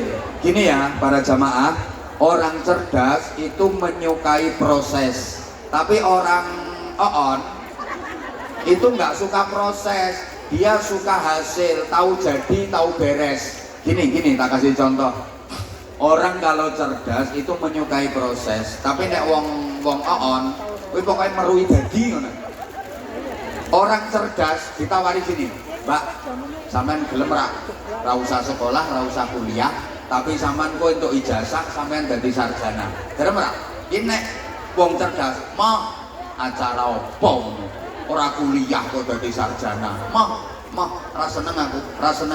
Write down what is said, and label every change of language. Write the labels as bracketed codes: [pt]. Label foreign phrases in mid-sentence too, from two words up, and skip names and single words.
[id] Gini ya para jamaah, orang cerdas itu menyukai proses. Tapi orang oon itu nggak suka proses, dia suka hasil, tahu jadi, tahu beres. Gini, tak kasih contoh. Orang kalau cerdas itu menyukai proses, [jv] tapi nek wong oon, kuwi pokoknya merui dadi ngono. [id] Orang cerdas ditawari gini, [jv] Mbak, sampean gelem ra usah sekolah, ra usah kuliah, tapi sampean kok untuk ijazah sampean dadi sarjana. Gelem ra? Iki nek wong cerdas. Mah acara opo? Ora kuliah kok dadi sarjana. Mah ra seneng aku, ra seneng.